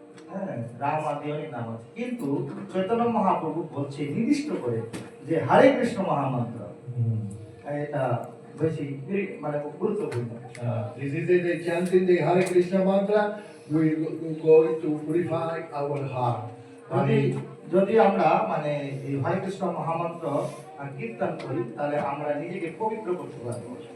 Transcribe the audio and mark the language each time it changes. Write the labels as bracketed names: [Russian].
[Bangla] হ্যাঁ, রাম আদি অনেক নাম আছে, কিন্তু চৈতন্য মহাপ্রভু বলছে নির্দিষ্ট করে যে হরে কৃষ্ণ মহামন্ত্র, এটা বেশি মানে খুব গুরুত্বপূর্ণ। [English] This is the chanting the Hare Krishna mantra. We going to purify our heart. [Bangla] যদি যদি আমরা মানে এই হরে কৃষ্ণ মহামন্ত্র কীর্তন করি, তাহলে আমরা নিজেকে পবিত্র করতে পারবো।